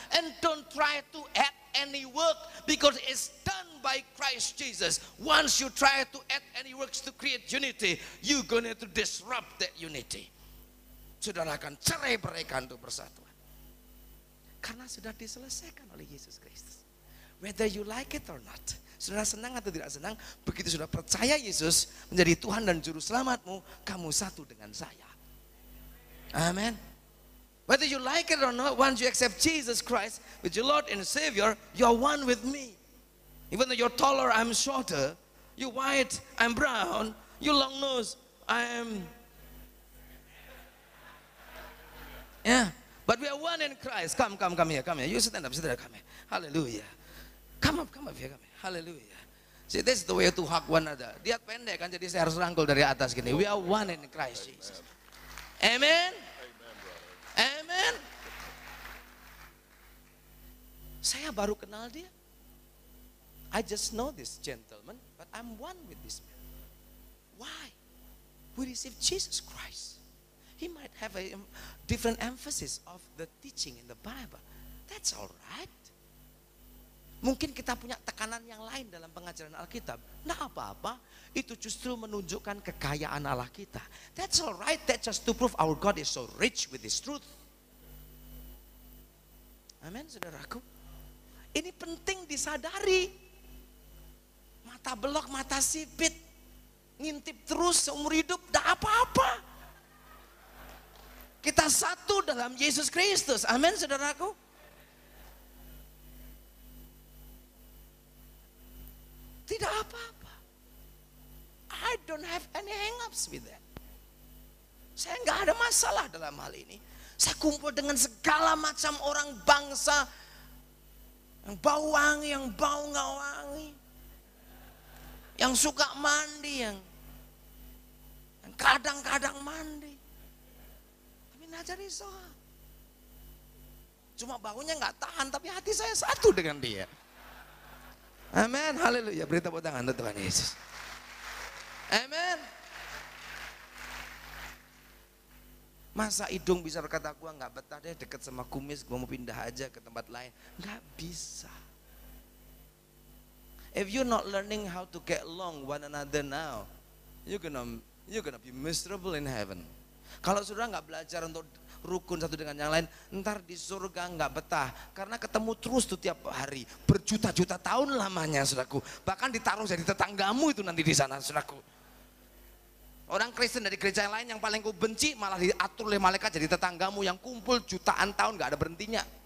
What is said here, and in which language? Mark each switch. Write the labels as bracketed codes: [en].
[en] And don't try to add any work, because it's done by Christ Jesus. Once you try to add any works to create unity, you're going to disrupt that unity. [id] Saudara akan cerai-beraikan untuk persatuan. Karena sudah diselesaikan oleh Yesus Kristus. [en] Whether you like it or not. [id] Saudara senang atau tidak senang, begitu sudah percaya Yesus menjadi Tuhan dan Juru Selamatmu, kamu satu dengan saya. Amin. [en] Whether you like it or not, once you accept Jesus Christ with your Lord and Savior, you're one with me. Even though you're taller, I'm shorter. You white, I'm brown. You long nose, I am. Yeah, but we are one in Christ. Come here, come here. You stand up, come here. Hallelujah. Come up here, come here. Hallelujah. See, this is the way to hug one another. [id] Dia pendek kan, jadi saya harus rangkul dari atas gini. [en] We are one in Christ Jesus. Amen. Amen. [id] Saya baru kenal dia. [en] I just know this gentleman, but I'm one with this man. Why? We receive Jesus Christ. He might have a different emphasis of the teaching in the Bible. That's all right. [id] Mungkin kita punya tekanan yang lain dalam pengajaran Alkitab. Nah apa-apa, itu justru menunjukkan kekayaan Allah kita. [en] That's all right, that's just to prove our God is so rich with His truth. [id] Amin, saudaraku. Ini penting disadari. Mata belok, mata sipit, ngintip terus seumur hidup, tidak apa-apa. Kita satu dalam Yesus Kristus. Amin, saudaraku. Tidak apa-apa. [en] I don't have any hang-ups with that. [id] Saya nggak ada masalah dalam hal ini. Saya kumpul dengan segala macam orang bangsa yang bau wangi, yang bau nggak wangi, yang suka mandi, yang kadang-kadang mandi. Tapi najari soal. Cuma baunya nggak tahan, tapi hati saya satu dengan dia. Amin, haleluya. Beri tepuk tangan untuk Tuhan Yesus. Amin. Masa hidung bisa berkata, gua nggak betah deh deket sama kumis, gua mau pindah aja ke tempat lain. Nggak bisa. [en] If you're not learning how to get along one another now, you're gonna be miserable in heaven. [id] Kalau saudara nggak belajar untuk rukun satu dengan yang lain, ntar di surga nggak betah, karena ketemu terus tuh tiap hari, berjuta-juta tahun lamanya, saudaraku. Bahkan ditaruh jadi tetanggamu itu nanti di sana, saudaraku. Orang Kristen dari gereja yang lain yang paling ku benci malah diatur oleh malaikat jadi tetanggamu yang kumpul jutaan tahun nggak ada berhentinya.